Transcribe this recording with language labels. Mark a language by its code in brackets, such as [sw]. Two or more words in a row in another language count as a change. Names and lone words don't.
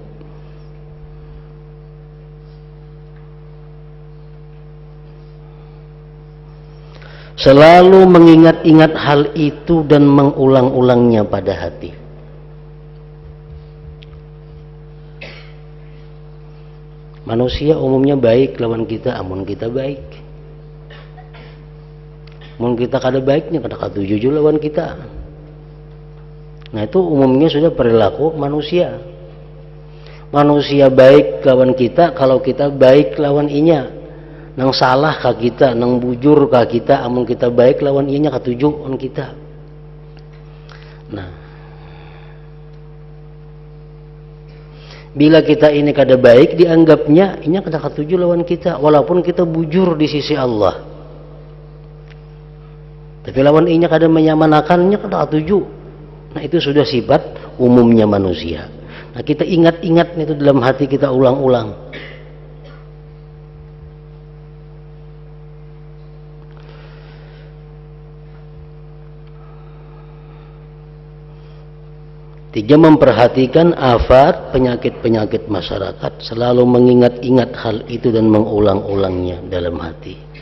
[id] Selalu mengingat-ingat hal itu dan mengulang-ulangnya pada hati. [bjn] Manusia umumnya baik lawan kita, amun kita baik. Mun kita kada baiknya, kada katuju lawan kita. [id] Nah itu umumnya sudah perilaku manusia. [bjn] Manusia baik lawan kita kalau kita baik lawan inya. Nang salah ka kita, nang bujur ka kita, amun kita baik lawan inya katuju on kita. Nah, bila kita ini kada baik dianggapnya, inya kada katuju lawan kita, walaupun kita bujur di sisi Allah. Tapi lawan inya kada menyamanakannya, kada katuju. [id] Nah itu sudah sifat umumnya manusia. Nah kita ingat-ingat itu dalam hati kita ulang-ulang. Tiga, memperhatikan afat penyakit-penyakit masyarakat, selalu mengingat-ingat hal itu dan mengulang-ulangnya dalam hati.